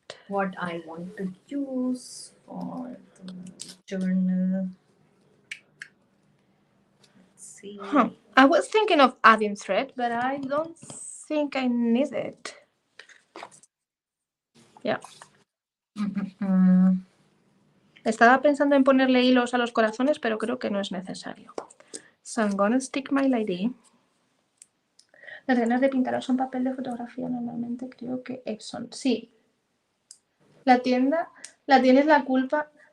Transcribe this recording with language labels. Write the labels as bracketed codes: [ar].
[en] what I want to use for the journal. Let's see. I was thinking of adding thread, but I don't think I need it. Yeah. [es] Estaba pensando en ponerle hilos a los corazones, pero creo que no es necesario. [en] So I'm gonna stick my lady. [es] Las ganas de pintarlos son papel de fotografía, normalmente creo que Epson. Sí. La tienda, la tienes la culpa.